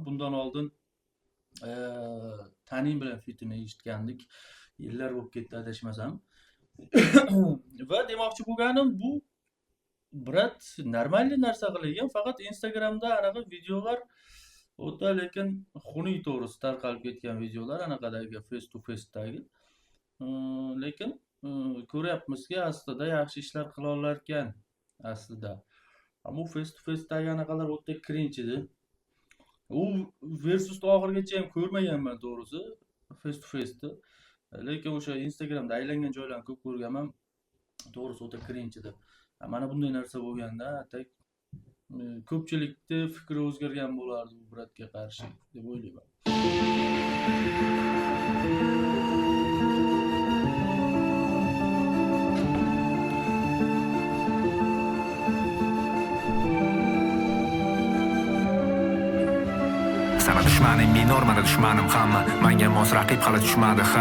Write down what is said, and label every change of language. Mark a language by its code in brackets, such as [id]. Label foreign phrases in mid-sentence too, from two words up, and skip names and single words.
[uz] Bundan oldin Taning bilan fitini eshitgandik. Yillar bo'lib ketdi adashmasam. Va demoqchi bo'lganim bu [ru] брат нормальный [uz] narsa qilgan, faqat Instagramda anaqa videolar o'ta lekin xunuk to'g'risi tarqalib ketgan videolar anaqadagi [en] face to face [uz] dagi. Lekin ko'ryapmizki aslida yaxshi ishlar qila olar ekan aslida. Ammo [en] face to face [uz] dagi anaqalar o'ta cringe edi. U versus oxirigacha ham ko'rmaganman to'g'risi [en] face to face'ni. [uz] Lekin o'sha Instagramda aylangan joylarni ko'p ko'rganman. To'g'risi o'ta cringe edi. Mana bunday narsa bo'lganda ko'pchilikni fikri o'zgargan bo'lardi bu bratga qarshi deb o'ylayman. Sana dushmaning minor mana dushmanim hamma menga mos raqib hali tushmadi ha